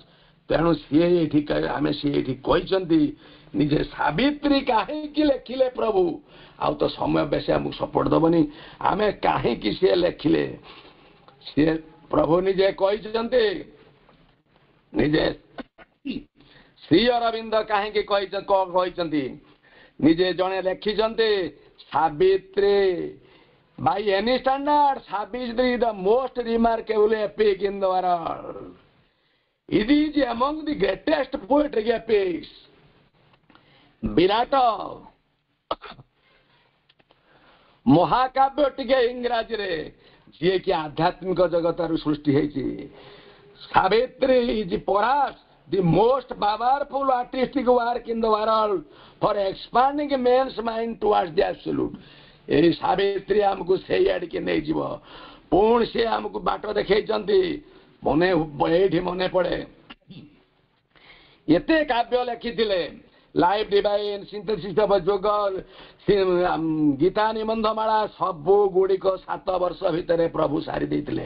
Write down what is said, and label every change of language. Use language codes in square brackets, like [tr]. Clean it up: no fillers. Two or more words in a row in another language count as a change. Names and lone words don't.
[or] ତେଣୁ ସିଏ ଏଠି କହିଛନ୍ତି ନିଜେ ସାବିତ୍ରୀ କାହିଁକି ଲେଖିଲେ ପ୍ରଭୁ, ଆଉ ତ ସମୟ ବେଶୀ ଆମକୁ ସପୋର୍ଟ ଦବନି, ଆମେ କାହିଁକି ସିଏ ଲେଖିଲେ, ସିଏ ପ୍ରଭୁ ନିଜେ କହିଛନ୍ତି, ନିଜେ ଶ୍ରୀ ଅରବିନ୍ଦ କାହିଁକି କହିଛନ୍ତି, ନିଜେ ଜଣେ ଲେଖିଛନ୍ତି ସାବିତ୍ରୀ, [en] by any standard Savitri is the most remarkable epic in the world. It is among the greatest poetic epics. [or] ବିରାଟ ମହାକାବ୍ୟ ଟିକେ ଇଂରାଜୀରେ ଯିଏକି ଆଧ୍ୟାତ୍ମିକ ଜଗତରୁ ସୃଷ୍ଟି ହେଇଛି। [en] ସାବିତ୍ରୀ is perhaps the most powerful artistic work in the world for expanding man's mind towards the absolute. [or] ଏହି ସାବିତ୍ରୀ ଆମକୁ ସେଇ ଆଡ଼ିକି ନେଇଯିବ। ପୁଣି ସେ ଆମକୁ ବାଟ ଦେଖେଇଛନ୍ତି। ଏଇଠି ମନେ ପଡ଼େ ଏତେ କାବ୍ୟ ଲେଖିଥିଲେ, ଲାଇଫ୍ ଡିଭାଇନ୍, ସିନ୍ଥେସିସ୍ ଅଫ୍ ଯୋଗ, ଗୀତା ନିବନ୍ଧମାଳା ସବୁ ଗୁଡ଼ିକ 7 ବର୍ଷ ଭିତରେ ପ୍ରଭୁ ସାରି ଦେଇଥିଲେ।